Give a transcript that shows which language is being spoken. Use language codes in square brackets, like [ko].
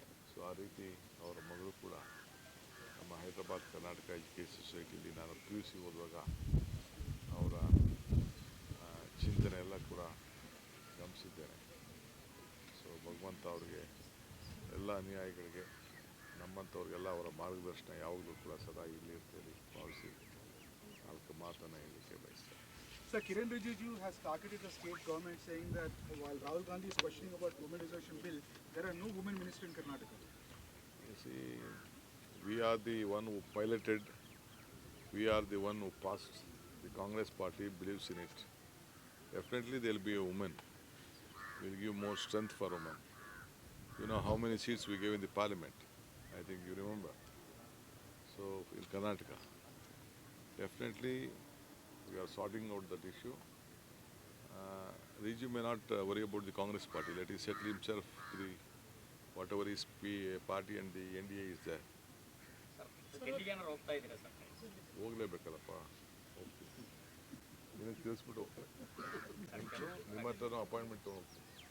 [kn] So ಆ ರೀತಿ ಅವರ ಮಗಳು ಕೂಡ ನಮ್ಮ ಹೈದರಾಬಾದ್ ಕರ್ನಾಟಕ ಎಜುಕೇಷನ್ ಸೊಸೈಟಿಯಲ್ಲಿ ನಾನು PUC ಓದುವಾಗ ಅವರ ಚಿಂತನೆ ಎಲ್ಲ ಕೂಡ ಗಮನಿಸಿದ್ದೇನೆ. ಸೊ ಭಗವಂತ ಅವರಿಗೆ, ಎಲ್ಲ ಅನುಯಾಯಿಗಳಿಗೆ ನಮ್ಮಂಥವ್ರಿಗೆಲ್ಲ ಅವರ ಮಾರ್ಗದರ್ಶನ ಯಾವಾಗಲೂ ಕೂಡ ಸದಾ ಇರಲಿ ಅಂತೇಳಿ ಭಾವಿಸಿ ನಾಲ್ಕು ಮಾತನ್ನು ಹೇಳಲಿಕ್ಕೆ ಬಯಸ್ತೇನೆ. [en] Sir, Kiren Rijiju has targeted the state government saying that while Rahul Gandhi is questioning about womenization bill, there are no women ministers in Karnataka. You see, we are the one who piloted, we are the one who passed. The Congress party believes in it. Definitely there will be a woman. We will give more strength for women. You know how many seats we gave in the parliament? I think you remember. So in Karnataka, definitely we are sorting out that issue. Riju may not worry about the Congress party. Let him settle himself to the whatever his party and the NDA is there. [kn] ಡೆಲ್ಲಿಗೆ ಏನಾರು ಹೋಗ್ತಾ ಇದ್ದೀರಾ sir? ಹೋಗ್ಲೇಬೇಕಲ್ಲಪ್ಪ, ಹೋಗ್ತೀವಿ. ನಿನಗೆ ತಿಳಿಸ್ಬಿಟ್ಟು ಹೋಗ್ತೀನಿ. ನಿಮ್ಮ ಹತ್ರನೂ appointment ತೊಗೊಂಡು ಹೋಗ್ತೀನಿ.